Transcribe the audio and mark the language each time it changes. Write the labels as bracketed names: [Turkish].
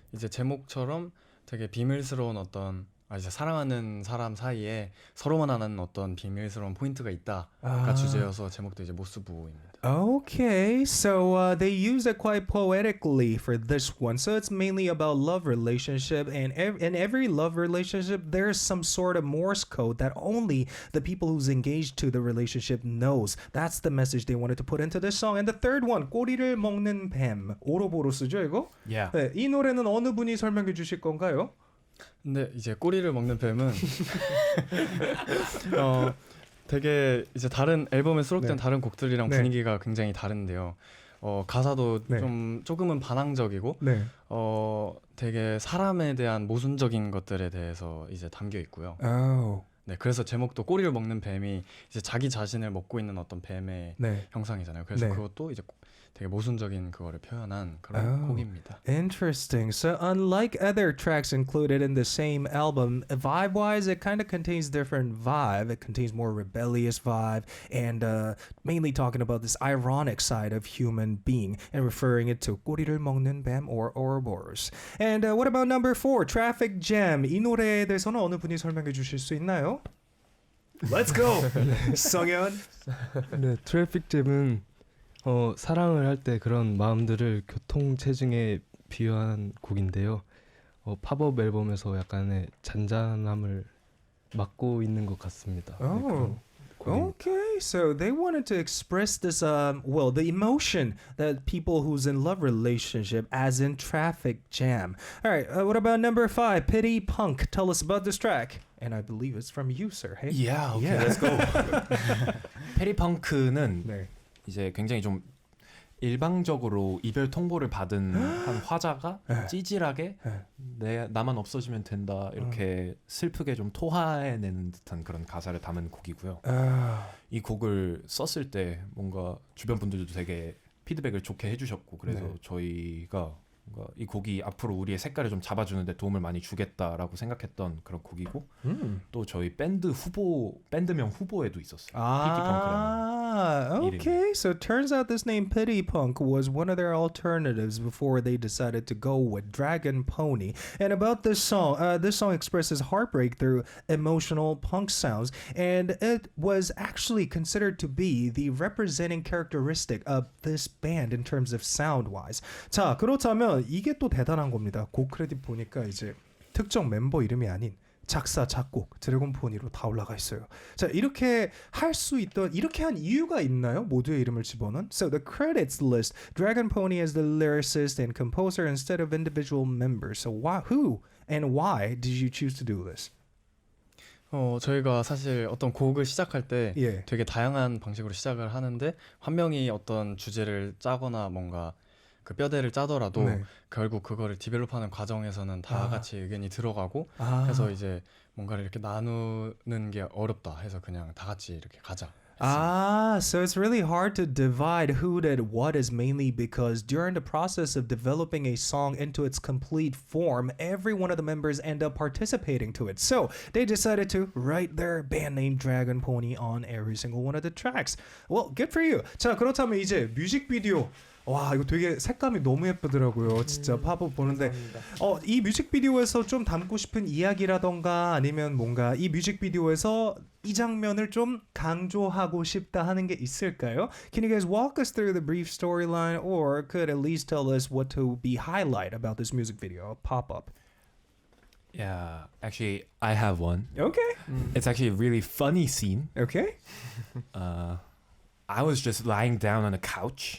[Korean] 이제 제목처럼 되게 비밀스러운 어떤 이제 사랑하는 사람 사이에 서로만 아는 어떤 비밀스러운 포인트가 있다가 주제여서 제목도 이제 모스부호입니다. [English] Okay, so they use it quite poetically for this one. So it's mainly about love relationship, and in every love relationship, there's some sort of Morse code that only the people who's engaged to the relationship knows. That's the message they wanted to put into this song. And the third one, 꼬리를 먹는 뱀. [Korean] 오로보로스죠, 이거? [English] Yeah. [Korean] 네, 이 노래는 어느 분이 설명해 주실 건가요? 근데 이제 꼬리를 먹는 뱀은 되게 이제 다른 앨범에 수록된 네. 다른 곡들이랑 네. 분위기가 굉장히 다른데요. 가사도 네. 좀 조금은 반항적이고 네. 되게 사람에 대한 모순적인 것들에 대해서 이제 담겨 있고요. Oh. 네, 그래서 제목도 꼬리를 먹는 뱀이 이제 자기 자신을 먹고 있는 어떤 뱀의 네. 형상이잖아요. 그래서 네. 그것도 이제 되게 모순적인 그거를 표현한 그런 곡입니다. [English] Interesting. So unlike other tracks included in the same album, vibe-wise, it kind of contains different vibe. It contains more rebellious vibe and mainly talking about this ironic side of human being and referring it to 꼬리를 먹는 뱀 or Ouroboros. And what about number 4, Traffic Jam? [Korean] 이 노래에 대해서는 어느 분이 설명해 주실 수 있나요? [English] Let's go. 성현. [Korean] 네, 트래픽 잼은 사랑을 할 때 그런 마음들을 교통체증에 비유한 곡인데요. 팝업 앨범에서 약간의 잔잔함을 맡고 있는 것 같습니다. 네, 그런 곡입니다. [English] Okay, so they wanted to express this, the emotion that people who's in love relationship, as in Traffic Jam. All right, what about number 5, Pity Punk? Tell us about this track. And I believe it's from you, sir. Hey? Yeah, okay, Yeah. let's go. 페리펑크는 [Korean] 네. 이제 굉장히 좀 일방적으로 이별 통보를 받은 한 화자가 찌질하게 나만 없어지면 된다 이렇게 슬프게 좀 토해내는 듯한 그런 가사를 담은 곡이고요. 이 곡을 썼을 때 뭔가 주변 분들도 되게 피드백을 좋게 해주셨고 그래서 네. 저희가 뭔가 이 곡이 앞으로 우리의 색깔을 좀 잡아주는데 도움을 많이 주겠다라고 생각했던 그런 곡이고 또 저희 밴드명 후보에도 있었어요. [English] Ah, okay. So it turns out this name Pity Punk was one of their alternatives before they decided to go with Dragon Pony. And about this song expresses heartbreak through emotional punk sounds, and it was actually considered to be the representing characteristic of this band in terms of sound-wise. [Korean] 자, 그렇다면 이게 또 대단한 겁니다. 곡 크레딧 보니까 이제 특정 멤버 이름이 아닌 작사, 작곡, 드래곤포니로 다 올라가 있어요. 자, 이렇게 할 수 있던 이렇게 한 이유가 있나요? 모두의 이름을 집어넣은. [English] So the credits list Dragon Pony as the lyricist and composer instead of individual members. So who and why did you choose to do this? [Korean] 저희가 사실 어떤 곡을 시작할 때 예. 되게 다양한 방식으로 시작을 하는데 한 명이 어떤 주제를 짜거나 뭔가 그 뼈대를 짜더라도 네. 결국 그거를 디벨롭하는 과정에서는 다 같이 의견이 들어가고 아. 해서 이제 뭔가를 이렇게 나누는 게 어렵다 해서 그냥 다 같이 이렇게 가자. [English] Ah, so it's really hard to divide who did what is mainly because during the process of developing a song into its complete form, every one of the members end up participating to it. So they decided to write their band name Dragon Pony on every single one of the tracks. Well, good for you. [Korean] 자, 그렇다면 이제 뮤직비디오. 와, 이거 되게 색감이 너무 예쁘더라고요. 진짜 팝업 보는데 이 뮤직비디오에서 좀 담고 싶은 이야기라던가 아니면 뭔가 이 뮤직비디오에서 이 장면을 좀 강조하고 싶다 하는 게 있을까요? [English] Can you guys walk us through the brief storyline or could at least tell us what to be highlight about this music video, Pop-Up? Yeah, actually, I have one. Okay. It's actually a really funny scene. Okay. I was just lying down on a couch.